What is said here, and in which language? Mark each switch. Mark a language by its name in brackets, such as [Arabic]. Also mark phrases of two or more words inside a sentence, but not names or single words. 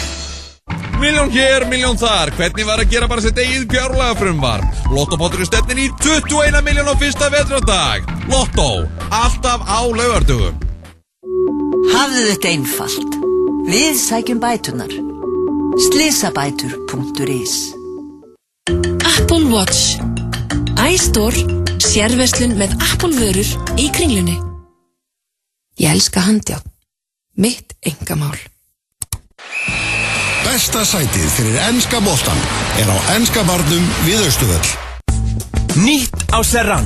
[Icelandic] Milljón hér, milljón þar. Hvernig var að gera bara sitt eigið fjárlagafrumvarp? Lottopottur stefnir í 21 milljón á fyrsta vetrardag. Lottó, alltaf á laugardögum. Hafðu þetta einfalt. Við sækjum bæturnar. Slysabætur.is. Apple Watch. iStore, sérverslun með Apple vörur í Kringlunni. Ég elska handjárn. Mitt einkamál. Besta sætið fyrir enska boltan á enska barnum við Austurvöll. Nýtt á Serrano.